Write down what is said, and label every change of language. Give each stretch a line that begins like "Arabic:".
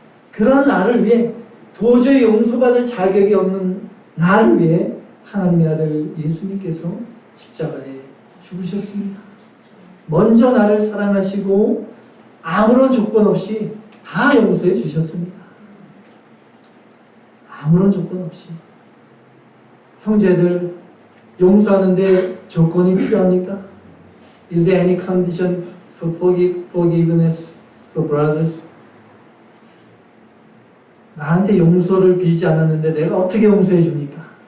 Korean: 그런 나를 위해, 도저히 용서받을 자격이 없는 나를 위해 하나님의 아들 예수님께서 십자가에 죽으셨습니다. 먼저 나를 사랑하시고 아무런 조건 없이 다 용서해 주셨습니다. 아무런 조건 없이. 형제들, 용서하는데 조건이 필요합니까?
English: Is there any condition for forgiveness for brothers?
Korean: 나한테 용서를 빌지 않았는데 내가 어떻게 용서해 줍니까?